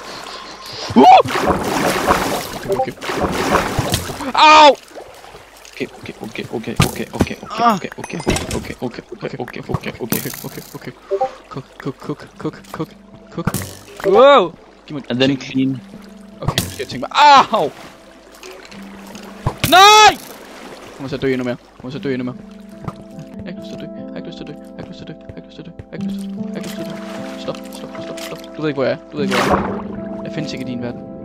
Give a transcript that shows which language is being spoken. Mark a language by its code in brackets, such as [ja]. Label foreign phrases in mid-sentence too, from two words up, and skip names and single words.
[da] Okay. Au! Okay. Cook. Wow! Giv mig... [en] And then clean. [da] Okay, skal jeg tænke mig... Au! Nej! Jeg kommer til at dø endnu mere. Jeg har ikke lyst til at dø. Stop. Du ved ikke, hvor jeg er. Jeg findes ikke i din verden.